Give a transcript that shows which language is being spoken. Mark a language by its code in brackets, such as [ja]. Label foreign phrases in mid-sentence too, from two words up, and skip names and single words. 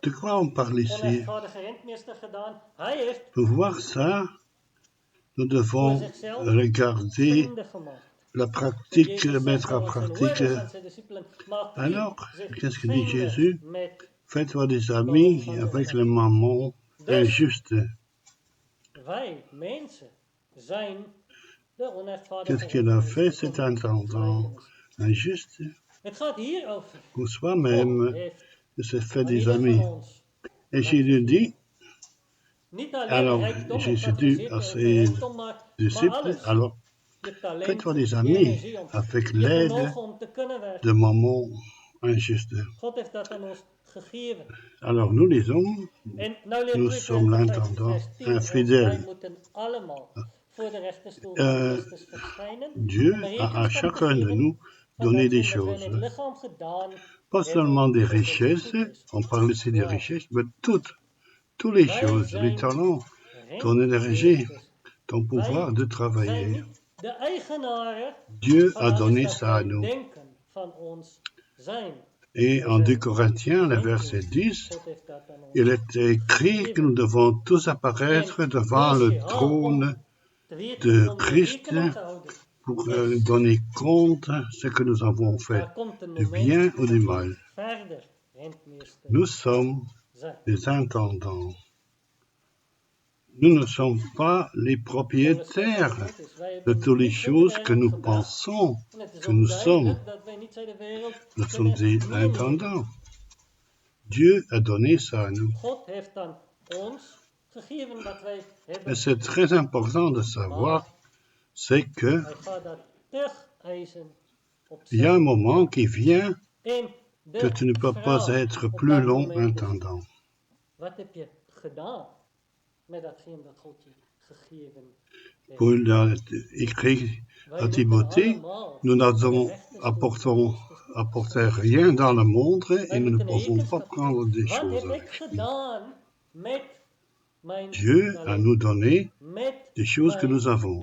[fr] de quoi on parle ici? [nl] onrechtvaardige rentmeester gedaan? Hij heeft [fr] Pour voir ça, nous [nl] voor [fr] devons [nl] zichzelf [fr] regarder [nl] vrienden gemaakt. [fr] la En pratique, [nl] Jezus [fr] mettre [nl] zegt [fr] en [nl] aan zijn [fr] pratique. [nl] hoorders, aan zijn discipelen, maak u [fr] Alors, [nl] zich [fr] qu'est-ce que dit [nl] vrienden [fr] Jésus? [nl] met [fr] Faites-toi des [nl] behulp [fr] amis [nl] van de [fr] avec le [nl] onrechtvaardige. [fr] mammon [nl] Dus [fr] injuste. [nl] wij, mensen, zijn de [fr] Qu'est-ce [nl] onrechtvaardige [fr] qu'il a fait, [nl] rentmeester [fr] cet [nl] in deze [fr] intendant [nl] gelijkenis. [fr] injuste? [nl] Het gaat hier over. [fr] Pour [nl] God [fr] soi-même, [nl] heeft [fr] il s'est fait [nl] aan [fr] des [nl] ieder van [fr] amis. [nl] ons [fr] Et [nl] wat [fr] Jésus dit, [nl] gegeven. Niet alleen [fr] alors [nl] rijkdom, het [fr] Jésus [nl] gaat [fr] dit [nl] zeker [fr] à [nl] over [fr] ses [nl] rijkdom, maar [fr] disciples, [nl] alles. [fr] alors [nl] Je talent, [fr] faites-toi des [nl] je [fr] amis [nl] energie, [fr] avec [nl] je [fr] l'aide [nl] vermogen om te kunnen [fr] de [nl] werken. [fr] mammon injuste. [nl] God heeft dat aan ons gegeven. [fr] Alors nous les hommes, [nl] En nou leert [fr] nous sommes [nl] Prediker [fr] l'intendant [nl] vers 10 ons, wij [fr] infidèle. [nl] moeten allemaal voor de rechterstoel van Christus verschijnen [fr] Dieu [nl] om [fr] a à [nl] rekenschap te [fr] chacun de [nl] geven [fr] nous [nl] van [fr] donné des [nl] datgene wat wij in het [fr] choses. [nl] lichaam gedaan [fr] Pas seulement des [nl] hebben, dat ons [fr] richesses, [nl] goed is. [fr] on parle ici des Wow. richesses, mais toutes les [nl] Wij [fr] choses, les [nl] zijn [fr] talents, ton énergie, [nl] rentmeesters. [fr] ton pouvoir de [nl] Wij zijn [fr] travailler. [nl] niet de eigenaren [fr] Dieu [nl] van [fr] a [nl] alles [fr] donné [nl] wat [fr] ça à [nl] wij [fr] nous. [nl] denken van ons zijn. [fr] Et [nl] Wij [fr] en 2 [nl] zijn [fr] Corinthiens, le verset [nl] rentmeesters. [fr] 10, [nl] God heeft dat aan ons [fr] il est écrit que nous devons tous apparaître [nl] En [fr] devant [nl] wees je [fr] le trône [nl] te weten [fr] de [nl] om [fr] Christ [nl] rekening te houden. [fr] pour Yes. donner compte ce que nous avons fait, [nl] Daar komt een [fr] du [nl] moment [fr] bien ou du [nl] dat [fr] mal. [nl] we verder rentmeester [fr] Nous sommes [nl] zijn. [fr] les intendants. Nous ne sommes pas les propriétaires de toutes les choses que nous pensons [nl] En het is [fr] que [nl] ook [fr] nous sommes. [nl] duidelijk dat wij niet de wereld [fr] Nous sommes [nl] kunnen [fr] des [nl] nemen. [fr] intendants. Dieu a donné ça à nous. [nl] God heeft aan ons gegeven wat wij hebben. [fr] Et c'est très important de savoir, c'est que [nl] Hij gaat dat terug eisen op [fr] il y a un [nl] zijn. [fr] moment qui vient [nl] En de [fr] que tu ne peux pas [nl] vraag [fr] être [nl] op [fr] plus [nl] dat [fr] long [nl] moment is, [fr] intendant. [nl] wat heb je gedaan met datgene dat God je gegeven [fr] Paul a écrit à Timothée, nous n'avons apporté rien dans le monde et nous ne pouvons pas prendre des choses avec nous. Dieu a nous donné des choses que nous avons.